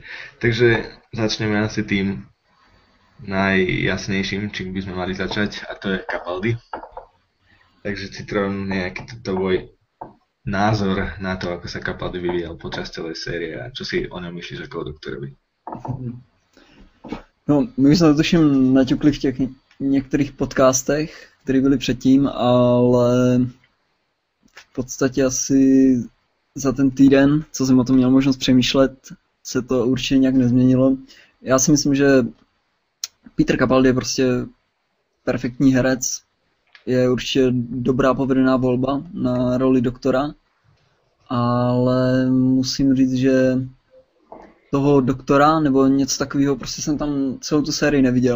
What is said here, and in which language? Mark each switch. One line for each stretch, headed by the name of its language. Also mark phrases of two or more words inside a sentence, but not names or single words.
Slovak: Takže začneme asi tým najjasnejším, čím by sme mali začať, a to je Capaldi. Takže Citron, nejaký tvoj názor na to, ako sa Capaldi vyvíjal počas celej série a čo si o ňom myslíš ako o doktorovi?
Czech: No, my jsme to tuším naťukli v těch některých podcastech, které byly předtím, ale v podstatě asi za ten týden, co jsem o tom měl možnost přemýšlet, se to určitě nějak nezměnilo. Já si myslím, že Peter Capaldi je prostě perfektní herec, je určitě dobrá povedená volba na roli doktora, ale musím říct, že toho doktora nebo něco takového, prostě jsem tam celou tu sérii neviděl.